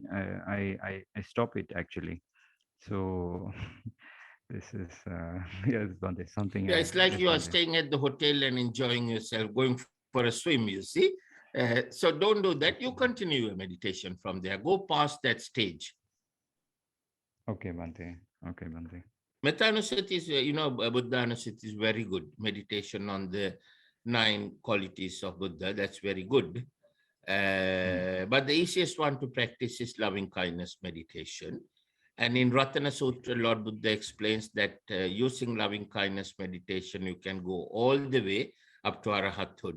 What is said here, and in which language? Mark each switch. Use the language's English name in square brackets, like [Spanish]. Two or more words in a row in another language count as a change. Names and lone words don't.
[English] I stop it actually. So this is yes, Bhante, something. Yeah, it's like Yes, you are Bhante. staying at the hotel and enjoying yourself, going for a swim, you see. So don't do that. You continue your meditation from there. Go past that stage. Okay, Bhante. Okay, Bhante. Methanusati is, [Pali] Buddha Anusati [English] is very good. Meditation on the 9 qualities of Buddha, that's very good. But the easiest one to practice is loving kindness meditation. And in Ratana Sutra, Lord Buddha explains that using loving kindness meditation, you can go all the way up to Arahathood.